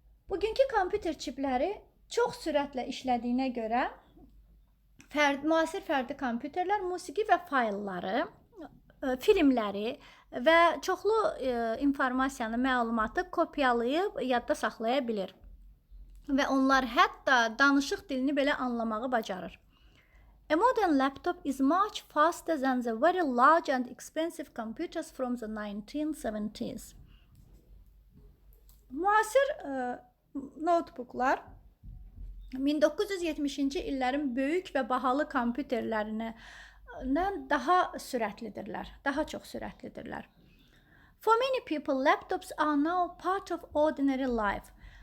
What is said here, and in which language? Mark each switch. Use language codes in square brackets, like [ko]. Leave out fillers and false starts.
[az] Bugünkü kompüter çipləri çox sürətlə işlədiyinə görə müasir fərdi kompüterlər musiqi və faylları, filmləri və çoxlu informasiyanı, məlumatı kopyalayıb yadda saxlaya bilir. və onlar hətta danışıq dilini belə anlamağı bacarır. [en] A modern laptop is much faster than the very large and expensive computers from the 1970s. [az] Müasir notebooklar 1970-ci illərin böyük və bahalı kompüterlərindən daha sürətlidirlər, daha çox sürətlidirlər. [en] For many people, laptops are now part of ordinary life.